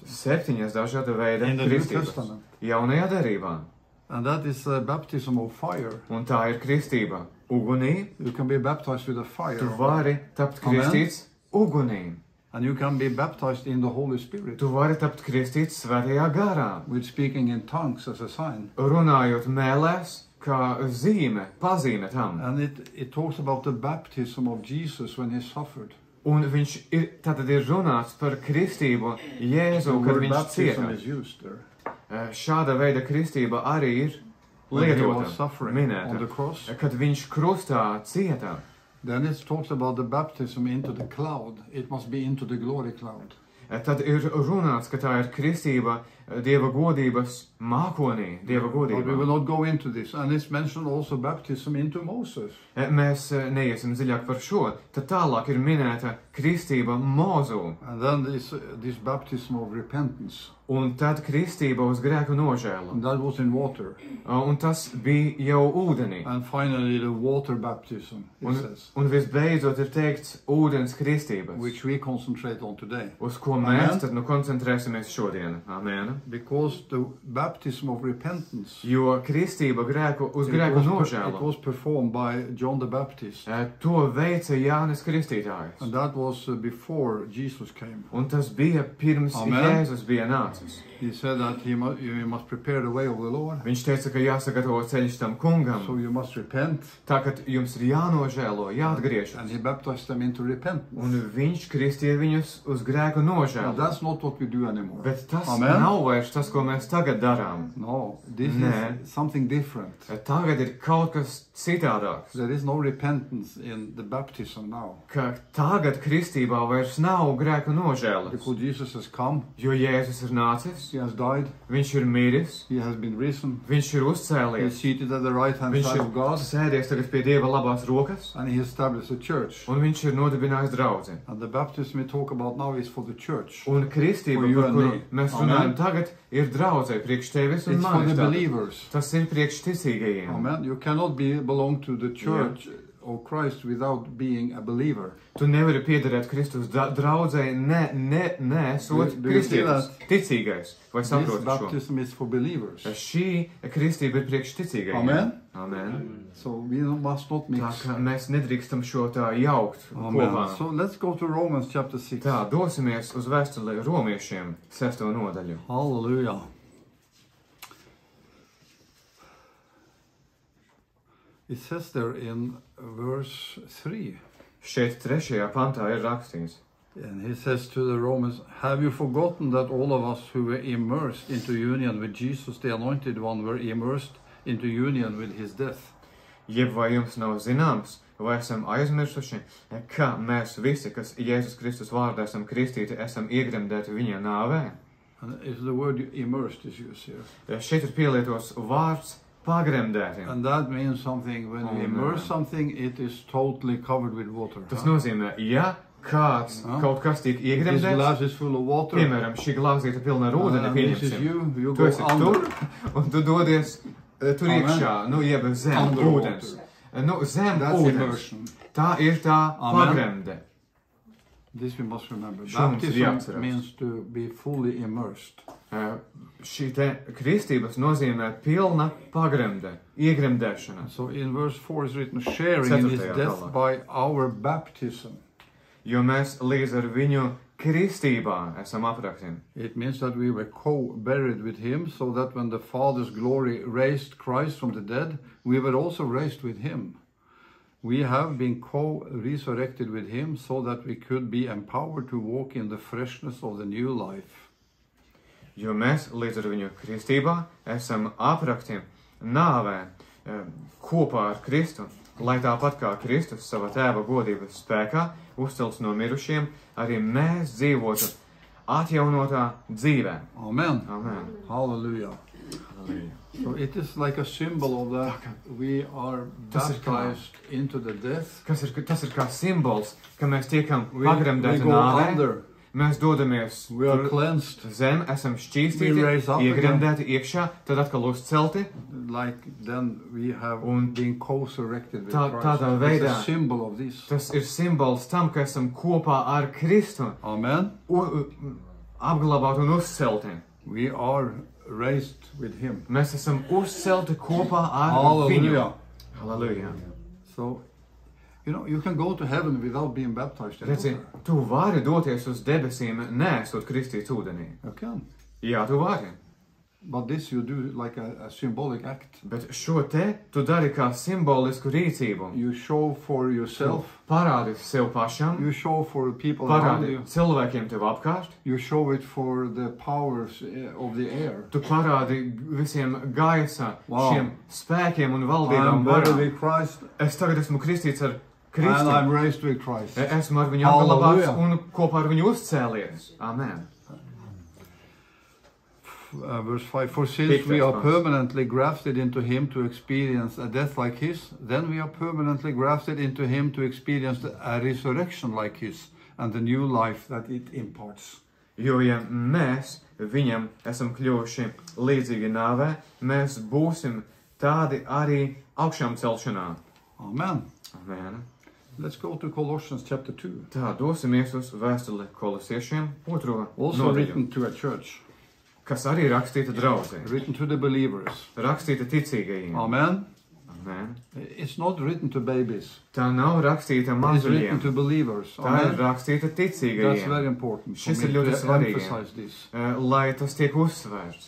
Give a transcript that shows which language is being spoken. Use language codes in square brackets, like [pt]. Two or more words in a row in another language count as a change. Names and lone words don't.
[lv] 7 dažāda veida kristības. Jaunajā derībā. [en] And that is a baptism of fire. [lv] Un tā ir kristība ugunī. [en] You can be baptized with a fire. [lv] Tu vari tapt kristīts ugunī. [en] And you can be baptized in the Holy Spirit. [lv] Tu vari tapt kristīts svētajā garā. [en] With speaking in tongues as a sign. [lv] Runājot mēlēs kā zīme, pazīme tam. [en] And it talks about the baptism of Jesus when he suffered. [lv] Un viņš tātad ir runāts par kristību Jēzu, kad viņš cieta. Šāda veida kristība arī ir lietota, minēta, kad viņš krustā cieta. [en] Then it talks about the baptism into the cloud. It must be into the glory cloud. [lv] Tad ir runāts, ka tā ir kristība Dieva godības mākonī, Dieva godībā. [en] But we will not go into this. And it's mentioned also baptism into Moses. [lv] Mēs neiesim dziļāk par šo. Tad tālāk ir minēta kristība Mozu. [en] And then this baptism of repentance. [lv] Un tad kristība uz grēku nožēlu. [en] And that was in water. [lv] Un tas bija jau ūdenī. [en] And finally the water baptism, it says. [lv] Un visbeidzot ir teikts ūdens kristības. [en] Which we concentrate on today. [lv] Uz ko mēs tad koncentrēsimies šodien. Amen. [en] Because the baptism of repentance. [lv] Jo kristība uz grēku nožēlu. [en] It was performed by John the Baptist. [lv] To veica Jānis Kristītājs. [en] And that was before Jesus came. [lv] Un tas bija pirms Jēzus bija nācis. [en] He said that you must prepare the way of the Lord. [lv] Viņš teica, ka jāsagatavo ceļš tam kungam. [en] So you must repent. [lv] Tā, ka jums ir jānožēlo, jāatgriežas. [en] And he baptized them into repentance. [lv] Un viņš kristīja viņus uz grēku nožēlu. [en] That's not what we do anymore. [lv] Bet tas nav vairs tas, ko mēs tagad darām. [en] No, this is something different. [lv] Tagad ir kaut kas citādāks. [en] There is no repentance in the baptism now. [lv] Ka tagad kristībā vairs nav grēku nožēlas. [en] Because Jesus has come. [lv] Jo Jēzus ir nācis. [en] He has died. [lv] Viņš ir miris. [en] He has been risen. [lv] Viņš ir uzcēlies. [en] He is seated at the right hand side of God. [lv] Viņš ir sēdies tagad pie Dieva labās rokas. [en] And he established a church. [lv] Un viņš ir nodibinājis draudzi. [en] And the baptism we talk about now is for the church. [lv] Un kristība, par kuru mēs runājam tagad, ir draudzē priekš tevis un manis. Tas ir priekš ticīgajiem. Amen. [en] You cannot belong to the church of Christ without being a believer. [lv] Tu nevari piederēt Kristus draudzē, nesot kristietis, ticīgais. Vai saproti šo? [en] This baptism is for believers. [lv] Šī kristība ir priekš ticīgajiem. Amen. Amen. [en] So we must not mix. [lv] Tā kā mēs nedrīkstam šo tā jaukt kopā. [en] So let's go to Romans chapter 6. [lv] Tā, dosimies uz vēstuli Romiešiem 6. nodaļu. [en] Hallelujah. It says there in verse 3. [lv] Šeit 3. pantā ir rakstīts. [en] And he says to the Romans, have you forgotten that all of us who were immersed into union with Jesus, the Anointed One, were immersed into union with his death? [lv] Jeb vai jums nav zināms, vai esam aizmirsuši, ka mēs visi, kas Jēzus Kristus vārdā esam kristīti, esam iegremdēti viņa nāvē? [en] And if the word immersed is used here. [lv] Šeit ir pielietots vārds pagremdēti. [en] And that means something, when we immerse something, it is totally covered with water. [lv] Tas nozīmē, ja kāds kaut kas tiek iegremdēts, [en] this glass is full of water. [lv] Piemēram, šī glāzīte pilna ar ūdeni, pieņemsim. Tu esi tur, un tu dodies tur iekšā, jeb zem ūdens. Zem ūdens. Tā ir tā pagremde. [en] This we must remember. Baptism means to be fully immersed. [lv] Šī te kristības nozīmē pilna pagremde, iegremdēšana. [en] So in verse 4 is written, sharing in his death by our baptism. [lv] Jo mēs līdz ar viņu kristībā esam aprakti. [en] It means that we were co-buried with him, so that when the Father's glory raised Christ from the dead, we were also raised with him. We have been co-resurrected with him, so that we could be empowered to walk in the freshness of the new life. [lv] Jo mēs līdz ar viņu kristībā esam aprakti nāvē kopā ar Kristu, lai tāpat kā Kristus sava tēva godības spēkā uzcelts no mirušiem, arī mēs dzīvotu atjaunotā dzīvē. Amen. Amen. Hallelujah. Hallelujah. [en] So it is like a symbol of that we are baptized into the death. [lv] Tas ir kā simbols, ka mēs tiekam pagremdēti nāvē. Mēs dodamies zem, esam šķīstīti, iegremdēti iekšā, tad atkal uzcelti. [en] Like then we have been co-resurrected with Christ. [lv] Tādā veidā [en] it's a symbol of this. [lv] Tas ir simbols tam, ka esam kopā ar Kristu. Amen. Apglabāti un uzcelti. [en] We are raised with him. [lv] Mēs esam uzcelti kopā ar viņu. Hallelujah. [en] So you can go to heaven without being baptized in water. [lv] Tu vari doties uz debesīm, neesot kristīts ūdenī. [en] You can. [lv] Jā, tu vari. [en] But this you do like a symbolic act. [lv] Bet šo te tu dari kā simbolisku rīcību. [en] You show for yourself. [lv] Parādi sev pašam. [en] You show for people around you. [lv] Parādi cilvēkiem tev apkārt. [en] You show it for the powers of the air. [lv] Tu parādi visiem gaisa, šiem spēkiem un valdībām varā. Es tagad esmu kristīts ar Kristu. [en] And I'm raised with Christ. [lv] Esmu ar viņu apglabāts un kopā ar viņu uzcēlies. Amen. [en] Verse 5, for since we are permanently grafted into him to experience a death like his, then we are permanently grafted into him to experience a resurrection like his, and the new life that it imparts. [lv] Jo ja mēs viņam esam kļuvuši līdzīgi nāvē, mēs būsim tādi arī augšām celšanā. Amen. Amen. [en] Let's go to Colossians chapter 2. [lv] Tā, dosimies uz vēstuli Kolosiešiem 2. [en] Also [lv] nodaļu. [en] Written to a church. [lv] Kas arī rakstīta draudzē. [en] Written to the believers. [lv] Rakstīta ticīgajiem. Amen. Amen. [en] It's not written to babies. [lv] Tā nav rakstīta mazuļiem. [en] It's written to believers. [lv] Tā ir rakstīta ticīgajiem. [en] That's very important. [lv] Šis ir ļoti svarīgi, lai tas tiek uzsvērts.